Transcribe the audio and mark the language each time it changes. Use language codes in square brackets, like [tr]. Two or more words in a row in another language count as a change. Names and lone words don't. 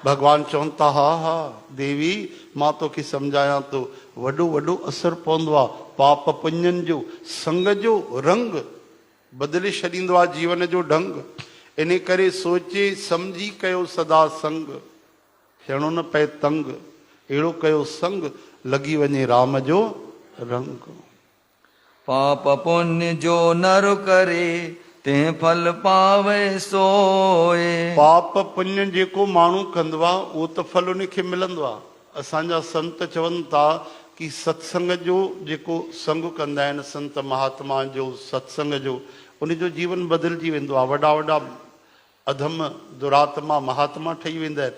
[sd] भगवान चवनि था हा हा देवी मां तोखे सम्झायां थो वॾो वॾो असर पवंदो आहे पाप पुञनि जो संग जो रंग बदिले छॾींदो आहे जीवन जो ढंग इन करे सोचे सम्झी कयो सदा संग थियणो न पए तंग अहिड़ो कयो संग लॻी वञे राम जो रंग। [hi] पाप पुण्य जो नर करे ते फल पावे सोए। [sd] पाप पुण्य जेको माण्हू कंदो आहे उहो त फल उनखे मिलंदो आहे। असांजा संत चवनि था कि सत्संग जो जेको संग कंदा आहिनि संत महात्मा जो सत्संग जो उनजो जीवन बदिलजी वेंदो आहे। वॾा वॾा अधम दुरात्मा महात्मा ठही वेंदा आहिनि।